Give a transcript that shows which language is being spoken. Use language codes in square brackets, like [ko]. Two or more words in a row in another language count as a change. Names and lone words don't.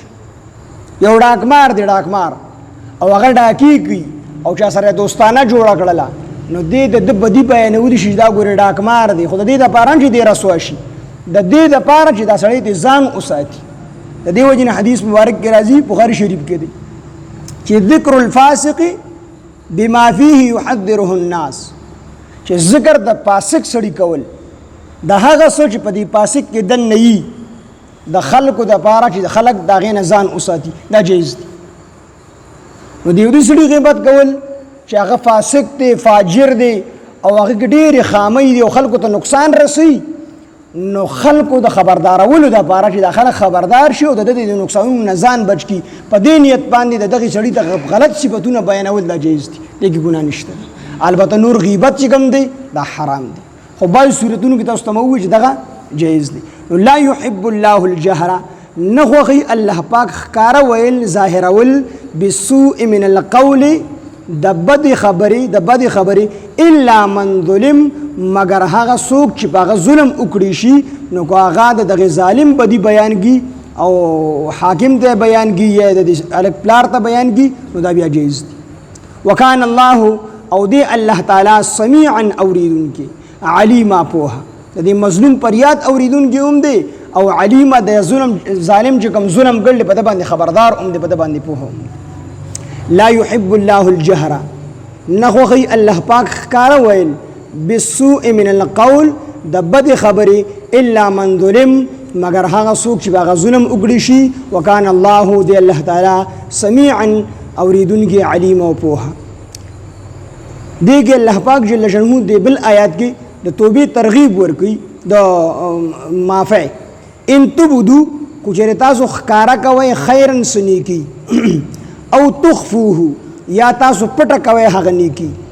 [ps] یو ډاکمار دی ډاکمار او هغه ډاکی کوي او چا سره دوستانه جوړه کړله نو دې د بدی بیانول شي دا ګوره ډاکمار دی، خو د دې د پاره چې دی رسوا شي، د دې د پاره چې دا سړی د ځان اوساتي د دې وجه نه حدیث مبارک کې راځي بخاری شریف کې دی چې [ar] ذکر الفاسق بما فيه يحذره الناس [ps] چې ذکر د فاسق سړي کول د هغه سوچ په دې فاسق کې دن نه وي د خلکو د پاره چې خلک د غې نه ځان اوساتي دا جایز دی نو د یو سړي غیبت کول چې هغه فاسق دی فاجر دی او هغه ډېرې خامۍ دي او خلکو ته نقصان رسوي نو خلکو د خبردارولو دپاره چې دا خلک خبردار شي او د د نقصانونو نه ځان بچ کړي په دې نیت باندې د دغې سړي ته غلط صفتونه بیانول دا جایز دي دې کې ګناه نشته البته نور غیبت چې کوم دی دا حرام دی خو بعض صورتونو کې تاسو ته مو ووایي چې دغه جایز دی نو [ar] لا يحب الله الجهر [ps] نه خوښوي الله پاک ښکاره ویل ظاهرول [ar] بالسوء من القول [ps] د بدې خبرې [ar] الا من ظلم [ps] مگر هغه څوک چې په هغه ظلم وکړي شي نو که هغه د دغې ظالم بدي بیانږي او حاکم ته بیانږي یا د هلک پلار ته بیانږي نو دا بیا جایز دي [ar] وکان الله [ps] او دی الله تعالی سمیعا اوریدونکي علیما پوهه د دې مظلوم پریاد اوریدونکي هم دی او علیما د ظالم چې کوم ظلم ګړل په ده باندې خبردار هم دی په ده باندې پوهه هم دی [ar] لا يحب الله الجهر [ps] نخوخي الله پاک ښکاره ویل [ar] بالسوء من القول [ps] د بدې خبرې [ar] الا من ظلم [ps] مگر هغه څوک چې هغه ظلم وکړي شي [ar] وکان الله [ps] دی الله تعالی سمیعا اوریدونکي علیم او پوهه دې کې الله پاک [ar] جل شانه [ps] دی بل آیات کې د توبې ترغیب ورکوي د معافی [ar] ان تبدو [ps] کو چېرې تاسو ښکاره کوئ خیرا څه نیکي او تخفوه یا تاسو پټه کوئ هغه نیکي